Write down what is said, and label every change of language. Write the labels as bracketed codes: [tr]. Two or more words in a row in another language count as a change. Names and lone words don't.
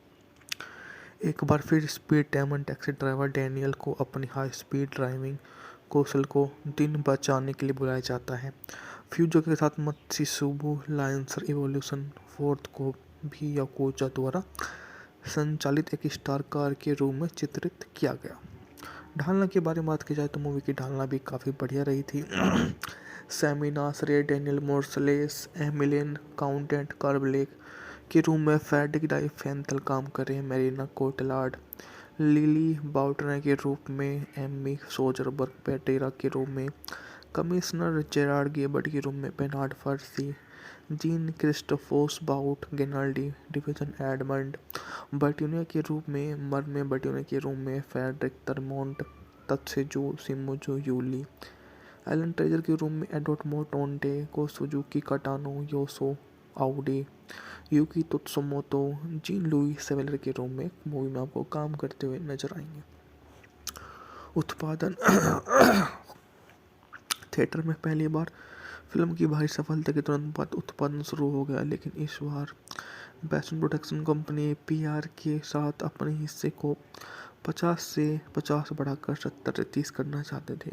[hi] एक बार फिर स्पीड डायमंड टैक्सी ड्राइवर डैनियल को अपनी हाई स्पीड ड्राइविंग कौशल को दिन बचाने के लिए बुलाया जाता है। फ्यूजो के साथ मत्स्युबु लायंसर इवोल्यूशन 4 को भी याकुजा द्वारा संचालित एक स्टार कार के रूप में चित्रित किया गया। ढालना के बारे में बात की जाए तो मूवी की ढालना भी काफ़ी बढ़िया रही थी। सेमिनास रे, डेनियल मोर्सलेस, एमिलियन काउंटेंट कार्बलेक के रूम में फेड्रिक डाइफेंथल काम कर रहे हैं, मैरिना कोटलार्ड लिली बाउटने के रूप में, एमी सोजरबर्ग पेटेरा के रूम में, कमिश्नर जेरार्ड गेबर्ट के रूम में बेनार्ड फर्सी, जीन क्रिस्टोफोस बाउट गेनाल्डी डिवीजन एडमंड बर्ट्यूने के रूप में, मर्मे बर्ट्यूने के रूम में, फेडरिक तरमोंट तत्सेजो सिमुजो यूली, एलन ट्रेजर के रूम में एडवर्ड मोटोंटे को सुजुकी कटानो योसो आउडी यूकी तुत्सुमोतो जीन लुई सेवेलर के रूम में मूवी में आपको काम करते हुए नजर आएंगे। उत्पादन थिएटर में पहली बार फिल्म की भारी सफलता के तुरंत बाद उत्पादन शुरू हो गया, लेकिन इस बार बेसन प्रोडक्शन कंपनी पीआर के साथ अपने हिस्से को 50 से 50 बढ़ाकर 70 से 30 करना चाहते थे।